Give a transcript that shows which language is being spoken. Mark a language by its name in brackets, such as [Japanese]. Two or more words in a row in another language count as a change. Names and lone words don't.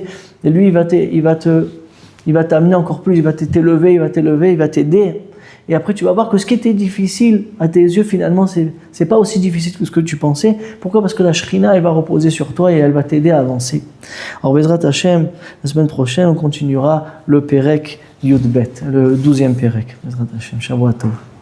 [French] Et lui, il va t'amener encore plus, il va t'élever, il va t'aider. Et après, tu vas voir que ce qui était difficile à tes yeux, finalement, c'est pas aussi difficile que ce que tu pensais. Pourquoi? Parce que la Shrina, elle va reposer sur toi et elle va t'aider à avancer. Alors, [Hebrew] בעזרת השם, [French] la semaine prochaine, on continuera le [Hebrew] פרק יב, [French] le 12e Perek. [Hebrew] בעזרת השם שבוע טוב.